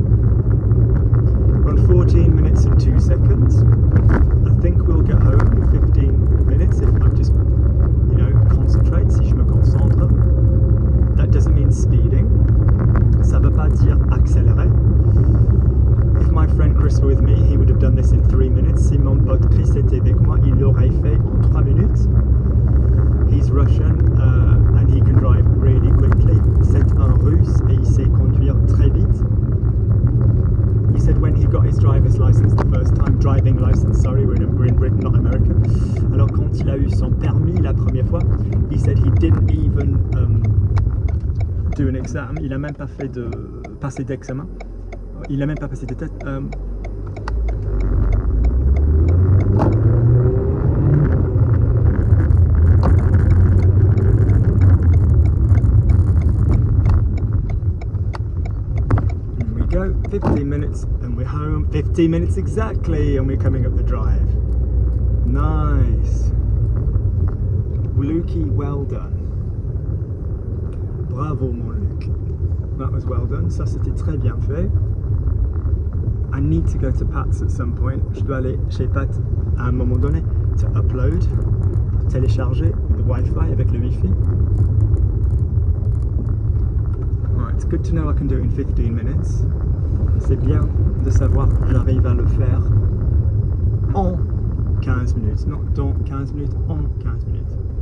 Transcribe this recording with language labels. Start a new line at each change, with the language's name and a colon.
English: We're on 14 minutes and 2 seconds. I think we'll get home in 15 minutes if I just, concentrate,
French: si je me concentre.
English: That doesn't mean speeding.
French: Ça veut pas dire accélérer.
English: If my friend Chris were with me, he would have done this in 3 minutes.
French: Si mon pote Chris était avec moi, il l'aurait fait en 3 minutes.
English: He's Russian and he can drive really quickly.
French: C'est un russe et il sait conduire très vite.
English: He said when he got his driver's license the first time, driving license, sorry, we're in Britain, not America.
French: Alors quand il a eu son permis la première fois,
English: he said he didn't even do an exam.
French: Il a même pas fait de passer d'examen. Il a même pas passé de test.
English: Go 15 minutes and we're home. 15 minutes exactly and we're coming up the drive. Nice. Lukey, well done.
French: Bravo mon Luke.
English: That was well done.
French: Ça c'était très bien fait.
English: I need to go to Pat's at some point.
French: Je dois aller chez Pat à un moment donné
English: to upload,
French: télécharger the Wi-Fi avec le Wi-Fi.
English: It's good to know I can do it in 15 minutes.
French: C'est bien de savoir que j'arrive à le faire en 15 minutes. Non, dans 15 minutes, en 15 minutes.